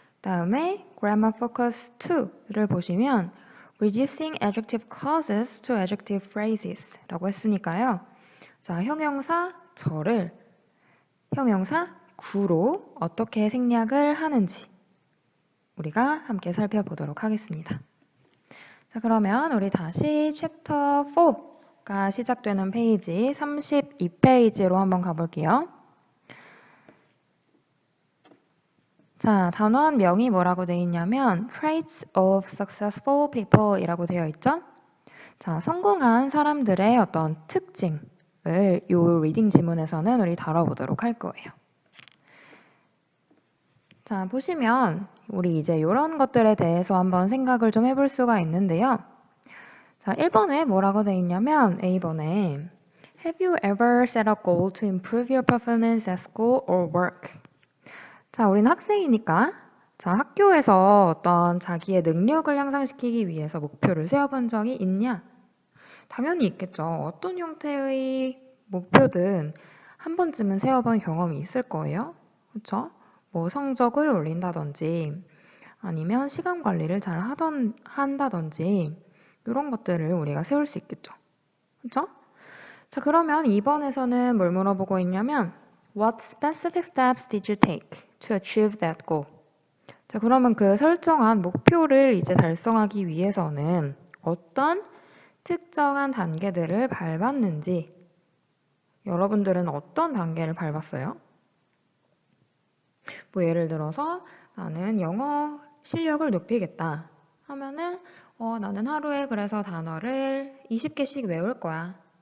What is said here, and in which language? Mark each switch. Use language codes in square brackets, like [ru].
[ko] 다음에 [en] grammar focus 2를 보시면 reducing adjective clauses to adjective phrases [ko] 라고 했으니까요. 자, 형용사 절을 형용사 구로 어떻게 생략을 하는지 우리가 함께 살펴보도록 하겠습니다. 자, 그러면 우리 다시 챕터 4가 시작되는 페이지 32페이지로 한번 가볼게요. 자, 단원명이 뭐라고 되어 있냐면 [en] traits of successful people [ko] 이라고 되어 있죠? 자, 성공한 사람들의 어떤 특징을 요 리딩 지문에서는 우리 다뤄보도록 할 거예요. 자, 보시면 우리 이제 이런 것들에 대해서 한번 생각을 좀 해볼 수가 있는데요. 자, 1번에 뭐라고 되어 있냐면 A번에 [en] Have you ever set a goal to improve your performance at school or work? [ko] 자, 우리는 학생이니까 자, 학교에서 어떤 자기의 능력을 향상시키기 위해서 목표를 세워본 적이 있냐? 당연히 있겠죠. 어떤 형태의 목표든 한 번쯤은 세워본 경험이 있을 거예요. 그렇죠? 뭐 성적을 올린다든지 아니면 시간 관리를 잘 한다든지 이런 것들을 우리가 세울 수 있겠죠. 그렇죠? 자, 그러면 2번에서는 뭘 물어보고 있냐면 [en] What specific steps did you take to achieve that goal? [ko] 자, 그러면 그 설정한 목표를 이제 달성하기 위해서는 어떤 특정한 단계들을 밟았는지 여러분들은 어떤 단계를 밟았어요? 뭐 예를 들어서 나는 영어 실력을 높이겠다 하면은 나는 하루에 그래서 단어를 20개씩 외울 거야.